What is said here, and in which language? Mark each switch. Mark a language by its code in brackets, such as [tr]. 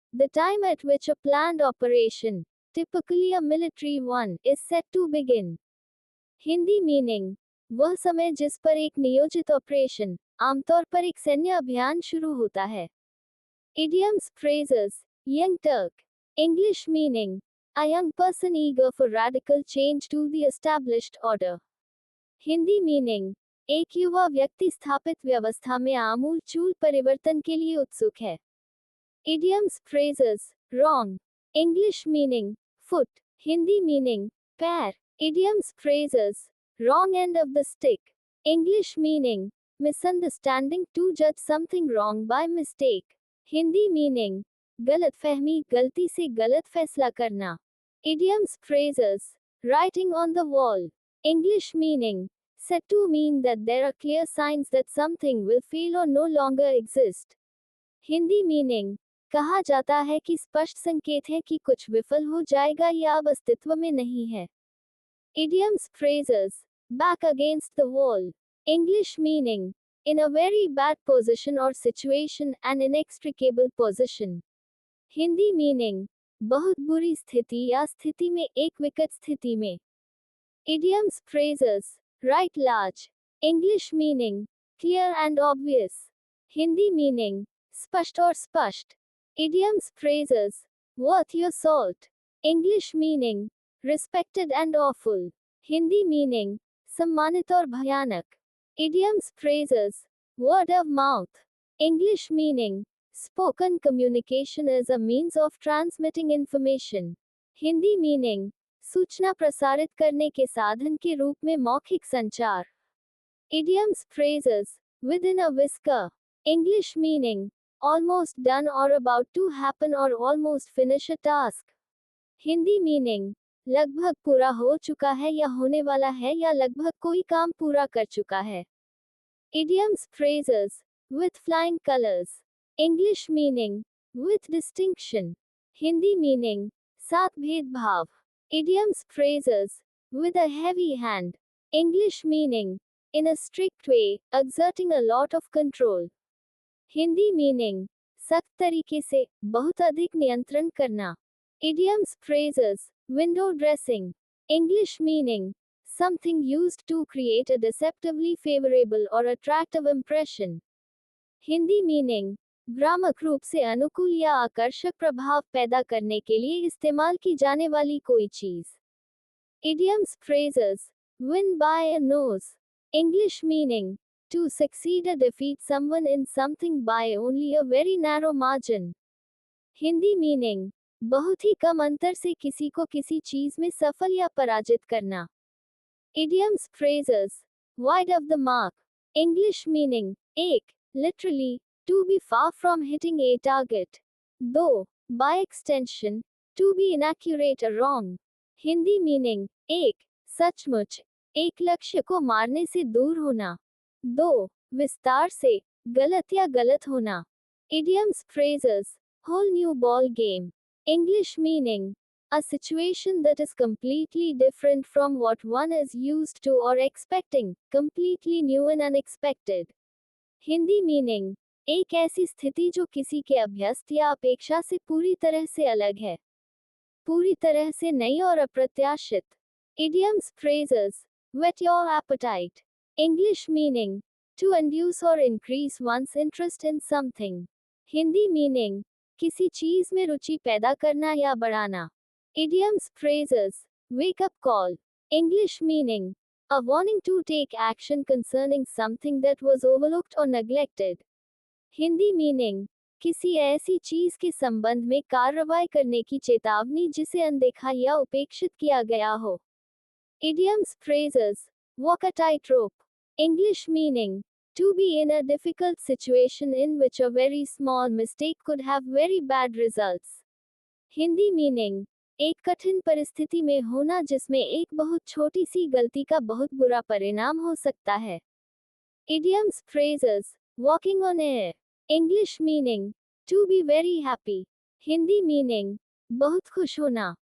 [en] The time at which a planned operation, typically a military one, is set to begin. [hi] Hindi meaning. वह समय जिस पर एक नियोजित ऑपरेशन, आमतौर पर एक सैन्य अभियान शुरू होता है. [en] Idioms, phrases. Young Turk. English meaning. A young person eager for radical change to the established order. [hi] Hindi meaning. एक युवा व्यक्ति स्थापित व्यवस्था में आमूल-चूल परिवर्तन के लिए उत्सुक है. [en] Idioms, phrases. Wrong. English meaning. Foot. [hi] Hindi meaning. पैर. [en] Idioms, phrases. Wrong end of the stick. English meaning. Misunderstanding, to judge something wrong by mistake. [hi] Hindi meaning. गलतफहमी, गलती से गलत फैसला करना. [en] Idioms, phrases. Writing on the wall. English meaning. Said to mean that there are clear signs that something will fail or no longer exist. [hi] Hindi meaning. कहा जाता है कि स्पष्ट संकेत है कि कुछ विफल हो जाएगा या अब अस्तित्व में नहीं है. [en] Idioms, phrases. Back against the wall. English meaning. In a very bad position or situation, an inextricable position. [hi] Hindi meaning. बहुत बुरी स्थिति या स्थिति में एक विकट स्थिति में. [en] Idioms, phrases. Write large. English meaning. Clear and obvious. [hi] Hindi meaning. स्पष्ट और स्पष्ट. [en] Idioms, phrases. Worth your salt. English meaning. Respected and awful. [hi] Hindi meaning. सम्मानित और भयानक. [en] Idioms, phrases. Word of mouth. English meaning. Spoken communication is a means of transmitting information. [hi] Hindi meaning. सूचना प्रसारित करने के साधन के रूप में मौखिक संचार. [en] Idioms, phrases. Within a whisker. English meaning. Almost done or about to happen or almost finish a task. [hi] Hindi meaning. लगभग पूरा हो चुका है या होने वाला है या लगभग कोई काम पूरा कर चुका है. [en] Idioms, phrases. With flying colors. English meaning. With distinction. [hi] Hindi meaning. साथ भेदभाव. [en] Idioms, phrases. With a heavy hand. English meaning. In a strict way, exerting a lot of control. [hi] Hindi meaning. सख्त तरीके से, बहुत अधिक नियंत्रण करना. [en] Idioms, phrases. Window dressing. English meaning. Something used to create a deceptively favorable or attractive impression. [hi] Hindi meaning. भ्रामक रूप से अनुकूल या आकर्षक प्रभाव पैदा करने के लिए इस्तेमाल की जाने वाली कोई चीज. [en] Idioms, phrases. Win by a nose. English meaning. To succeed or defeat someone in something by only a very narrow margin. [hi] Hindi meaning. बहुत ही कम अंतर से किसी को किसी चीज में सफल या पराजित करना. [en] Idioms, phrases. Wide of the mark. English meaning. एक. Literally. To be far from hitting a target. 2. By extension. To be inaccurate or wrong. [hi] Hindi meaning. एक. सचमुच. एक लक्ष्य को मारने से दूर होना. 2. विस्तार से. गलत या गलत होना. [en] Idioms, phrases. Whole new ball game. English meaning. A situation that is completely different from what one is used to or expecting, completely new and unexpected. [hi] Hindi meaning. एक ऐसी स्थिति जो किसी के अभ्यस्त या अपेक्षा से पूरी तरह से अलग है. पूरी तरह से नई और अप्रत्याशित. [en] Idioms, phrases. Whet your appetite. English meaning. To induce or increase one's interest in something. [hi] Hindi meaning. किसी चीज में रुचि पैदा करना या बढ़ाना. [en] Idioms, phrases. Wake up call. English meaning. A warning to take action concerning something that was overlooked or neglected. [hi] Hindi meaning. किसी ऐसी चीज के संबंध में कार्रवाई करने की चेतावनी जिसे अनदेखा या उपेक्षित किया गया हो. [en] Idioms, phrases. Walk a tightrope. English meaning. To be in a difficult situation in which a very small mistake could have very bad results. [hi] Hindi meaning. एक कठिन परिस्थिति में होना जिसमें एक बहुत छोटी सी गलती का बहुत बुरा परिणाम हो सकता है. [en] Idioms, phrases. Walking on air. English meaning. To be very happy. [hi] Hindi meaning. बहुत खुश होना.